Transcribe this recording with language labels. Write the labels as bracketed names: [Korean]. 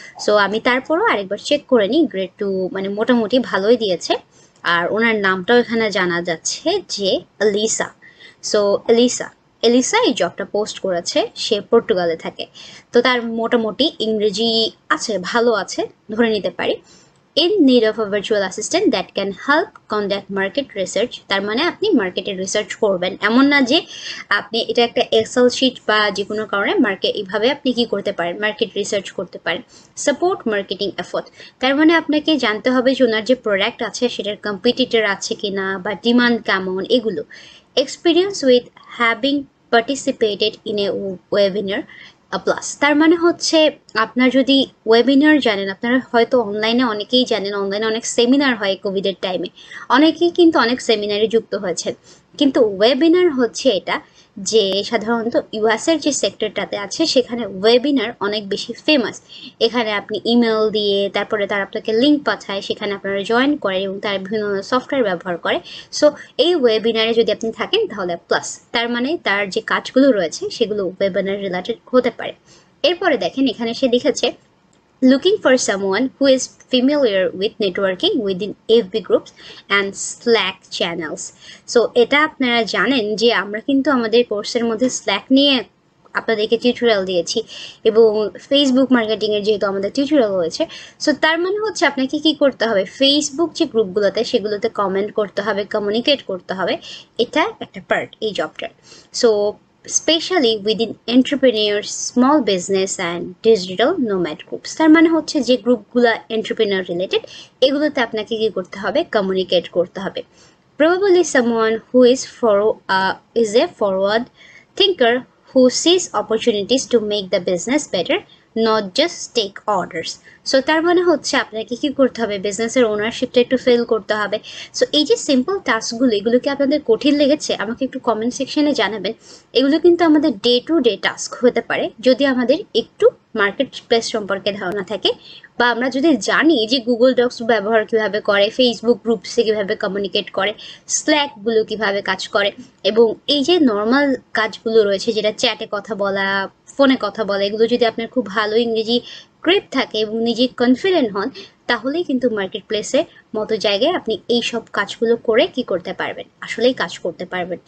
[Bangla] So আমি তারপরও আরেকবার চেক করে নিই, গ্রেড 2 মানে মোটামুটি ভালোই দিয়েছে। আর ওনার নামটাও এখানে জানা যাচ্ছে যে এলিসা। সো এলিসা এই জবটা পোস্ট করেছে, সে পর্তুগালে থাকে। তো তার মোটামুটি ইংরেজি আছে, ভালো আছে ধরে নিতে পারি। [English] in need of a virtual assistant that can help conduct market research। [Bangla] তার মানে আপনি মার্কেটের রিসার্চ করবেন, এমন না যে আপনি এটা একটা এক্সেল শিট বা যে কোনো কারণে মার্কেট এইভাবে আপনি কি করতে পারেন, মার্কেট রিসার্চ করতে পারেন। [English] support marketing effort, [Bangla] তার মানে আপনাকে জানতে হবে যে ওনার যে প্রোডাক্ট আছে সেটার কম্পিটিটর আছে কিনা বা ডিমান্ড কেমন, এগুলো। [English] experience with having participated in a webinar plus, [Bangla] তার মানে হচ্ছে আপনার যদি ওয়েবিনার জানেন, আপনারা হয়তো অনলাইনে অনেকেই জানেন অনলাইনে অনেক সেমিনার হয় কোভিডের টাইমে, অনেকেই কিন্তু অনেক সেমিনারে যুক্ত হয়েছেন। কিন্তু ওয়েবিনার হচ্ছে এটা যে সাধারণত ইউএসের যে সেক্টরটাতে আছে সেখানে ওয়েবিনার অনেক বেশি ফেমাস। এখানে আপনি ইমেল দিয়ে তারপরে তারা আপনাকে লিঙ্ক পাঠায়, সেখানে আপনারা জয়েন করেন এবং তারা বিভিন্ন সফটওয়্যার ব্যবহার করে। সো এই ওয়েবিনারে যদি আপনি থাকেন তাহলে প্লাস, তার মানে তার যে কাজগুলো রয়েছে সেগুলো ওয়েবিনার রিলেটেড হতে পারে। এরপরে দেখেন এখানে সে লিখেছে [English] looking for someone who is familiar with networking within FB groups and Slack channels। [Bangla] So এটা আপনারা জানেন যে আমরা কিন্তু আমাদের কোর্সের মধ্যে স্ল্যাক নিয়ে আপনাদেরকে টিউটোরিয়াল দিয়েছি এবং ফেসবুক মার্কেটিংয়ের যেহেতু আমাদের টিউটোরিয়াল রয়েছে। সো তার মানে হচ্ছে আপনাকে কি করতে হবে, ফেসবুক যে গ্রুপগুলোতে সেগুলোতে কমেন্ট করতে হবে, কমিউনিকেট করতে হবে, এটা একটা পার্ট এই জবটার। So [English] specially within entrepreneurs, small business and digital nomad groups, [Bangla] তার মানে হচ্ছে যে গ্রুপগুলো এন্টারপ্রেনিয়ার রিলেটেড এগুলোতে আপনাকে কি করতে হবে, কমিউনিকেট করতে হবে। [English] Probably someone who is a forward thinker who sees opportunities to make the business better, not just take orders। [Bangla] So তার মানে হচ্ছে আপনাকে কি করতে হবে, বিজনেসের ওনারশিপটা একটু ফিল করতে হবে। সো এই যে সিম্পল টাস্কগুলো, এগুলো কি আপনাদের কঠিন লেগেছে আমাকে একটু কমেন্ট সেকশনে জানাবেন। এগুলো কিন্তু আমাদের ডে টু ডে টাস্ক হতে পারে যদি আমাদের একটু মার্কেট প্লেস সম্পর্কে ধারণা থাকে, বা আমরা যদি জানি যে গুগল ডক্স ব্যবহার কীভাবে করে, ফেসবুক গ্রুপসে কীভাবে কমিউনিকেট করে, স্ল্যাকগুলো কীভাবে কাজ করে, এবং এই যে নর্মাল কাজগুলো রয়েছে যেটা চ্যাটে কথা বলা, ফোনে কথা বলা, এগুলো যদি আপনার খুব ভালো ইংরেজি গ্রিপ থাকে এবং নিজে কনফিডেন্ট হন, তাহলেই কিন্তু মার্কেট প্লেসের মতো জায়গায় আপনি এই সব কাজগুলো করে কি করতে পারবেন, আসলেই কাজ করতে পারবেন।